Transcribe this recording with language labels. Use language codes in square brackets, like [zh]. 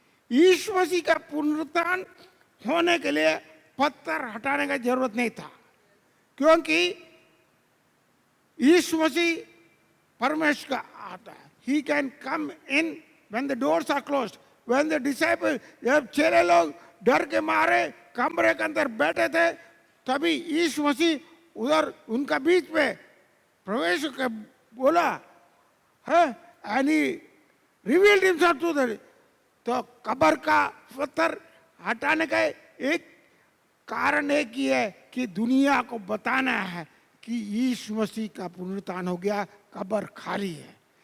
[hi] यीशु मसीह का पुनरुत्थान होने के लिए पत्थर हटाने का जरूरत नहीं था, क्योंकि यीशु मसीह परमेश्वर का आता है। [en] He can come in when the doors are closed. When the disciples, [hi] जब चेले लोग डर के मारे कमरे के अंदर बैठे थे, तभी यीशु मसीह उधर उनका बीच में प्रवेश कर बोला है, [en] and he revealed himself to them. [hi] तो कब्र का पत्थर हटाने का एक कारण एक ही है कि दुनिया को बताना है कि यीशु मसीह का पुनरुत्थान हो गया, कब्र खाली है।